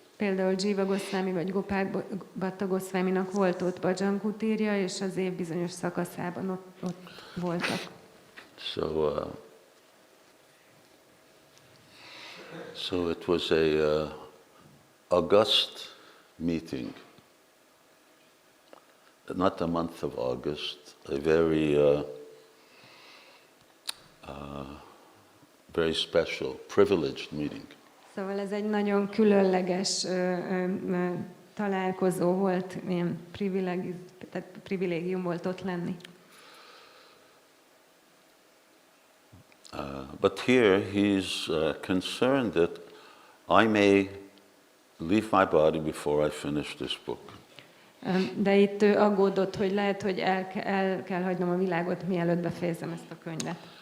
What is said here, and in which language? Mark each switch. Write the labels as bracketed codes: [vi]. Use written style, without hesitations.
[hu] Például Jiva Goswami vagy Gopal Bhatta Goswaminak volt ott bhajan kutírja, és az év bizonyos szakaszában ott voltak. [en] So it was a August meeting. Not the month of August, a very special, privileged meeting. [hu] Szóval ez egy nagyon különleges találkozó volt, ilyen privilégium volt ott lenni. [en] But here he's concerned that I may leave my body before I finish this book. [hu] De itt ő aggódott, hogy lehet, hogy el kell hagynom a világot, mielőtt befejezem ezt a könyvet.